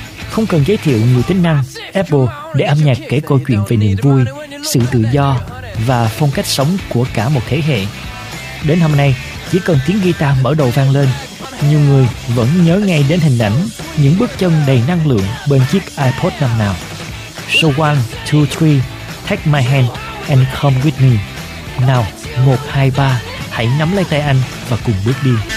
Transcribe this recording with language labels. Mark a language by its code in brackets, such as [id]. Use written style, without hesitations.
[vi] Không cần giới thiệu nhiều tính năng, Apple để âm nhạc kể câu chuyện về niềm vui, sự tự do và phong cách sống của cả một thế hệ. Đến hôm nay, chỉ cần tiếng guitar mở đầu vang lên, nhiều người vẫn nhớ ngay đến hình ảnh những bước chân đầy năng lượng bên chiếc iPod năm nào. [en] So 1, 2, 3, take my hand and come with me. [vi] Now, 1, 2, 3, hãy nắm lấy tay anh và cùng bước đi.